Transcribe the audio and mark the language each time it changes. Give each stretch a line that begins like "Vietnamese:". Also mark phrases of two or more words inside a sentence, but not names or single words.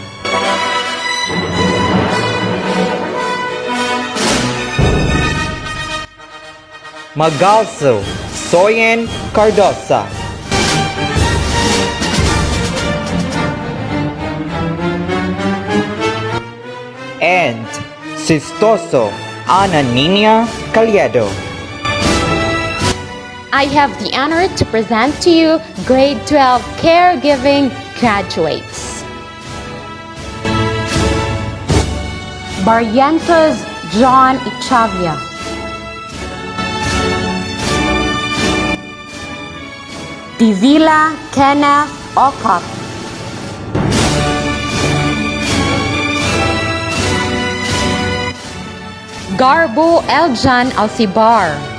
English: Magalso Soyen Cardosa. And Sistoso Ana Nina Caliedo. I have the honor to present to you Grade 12 Caregiving graduates. Barrientos John Ichavia. Divila Kenneth Okap. Garbo Eljan Alcibar.